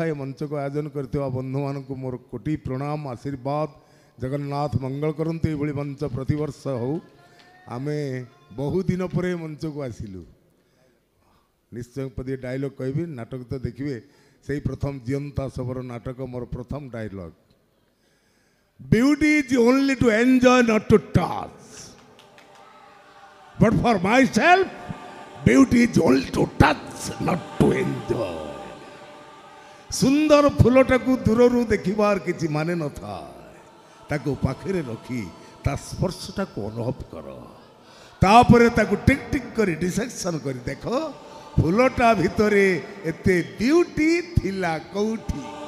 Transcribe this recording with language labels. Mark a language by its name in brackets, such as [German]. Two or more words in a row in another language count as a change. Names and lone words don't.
[Odia] ଏ ମଞ୍ଚକୁ ଆୟୋଜନ କରିଥିବା ବନ୍ଧୁମାନଙ୍କୁ ମୋର କୋଟି ପ୍ରଣାମ, ଆଶୀର୍ବାଦ। ଜଗନ୍ନାଥ ମଙ୍ଗଳ କରନ୍ତୁ। ଏଇଭଳି ମଞ୍ଚ ପ୍ରତିବର୍ଷ ହଉ। ଆମେ ବହୁଦିନ ପରେ ମଞ୍ଚକୁ ଆସିଲୁ। ନିଶ୍ଚୟ ପଦିଏ ଡାଇଲଗ୍ କହିବି, ନାଟକ ତ ଦେଖିବେ। ସେଇ ପ୍ରଥମ ଜିଅନ୍ତା ଶବର ନାଟକ ମୋର ପ୍ରଥମ ଡାଇଲଗ୍। [English] Beauty is only to enjoy, not to touch. But for myself, beauty is only to touch, not to enjoy. [Odia] ସୁନ୍ଦର ଫୁଲଟାକୁ ଦୂରରୁ ଦେଖିବାର କିଛି ମାନେ ନଥାଏ। ତାକୁ ପାଖରେ ରଖି ତା ସ୍ପର୍ଶଟାକୁ ଅନୁଭବ କର। ତାପରେ ତାକୁ ଟିକ୍ ଟିକ୍ କରି ଡିସେକ୍ସନ୍ କରି ଦେଖ, ଫୁଲଟା ଭିତରେ ଏତେ ବିୟୁଟି ଥିଲା କୋଉଠି।